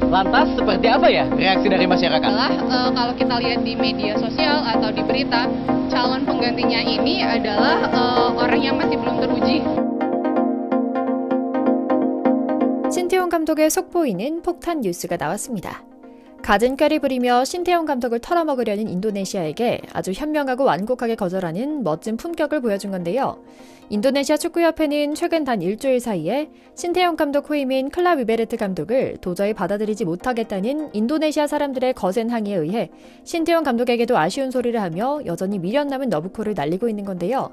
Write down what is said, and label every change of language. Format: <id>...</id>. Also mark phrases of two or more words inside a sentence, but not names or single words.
<id>Lantas seperti apa ya reaksi dari masyarakat? Adalah kalau kita lihat di media sosial atau di berita, calon penggantinya ini adalah orang yang masih belum teruji.</id> <ko>신태용 감독의 속보이는 폭탄 뉴스가 나왔습니다. 갖은 꾀를 부리며 신태용 감독을 털어먹으려는 인도네시아에게 아주 현명하고 완곡하게 거절하는 멋진 품격을 보여준 건데요. 인도네시아 축구협회는 최근 단 일주일 사이에 신태용 감독 후임인 클라 위베르트 감독을 도저히 받아들이지 못하겠다는 인도네시아 사람들의 거센 항의에 의해 신태용 감독에게도 아쉬운 소리를 하며 여전히 미련 남은 러브콜을 날리고 있는 건데요.</ko>